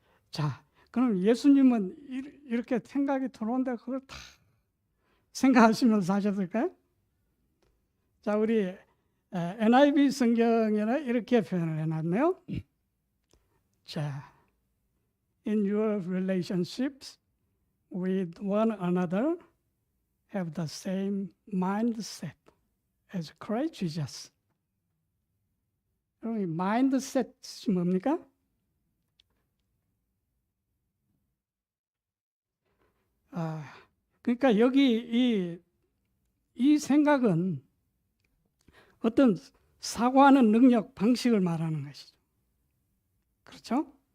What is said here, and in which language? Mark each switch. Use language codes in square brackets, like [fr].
[ko] 자, 그럼 예수님은 이렇게 생각이 들어오는데 그걸 다 생각하시면서 사셨을까요? 자, 우리 NIV 성경에는 이렇게 표현을 해놨네요. [en] 자, in your relationships with one another, have the same mindset as Christ Jesus. [ko] 그럼 이 mindset이 뭡니까? 그러니까 여기 이 생각은 어떤 사고하는 능력, 방식을 말하는 것이죠. 그렇죠?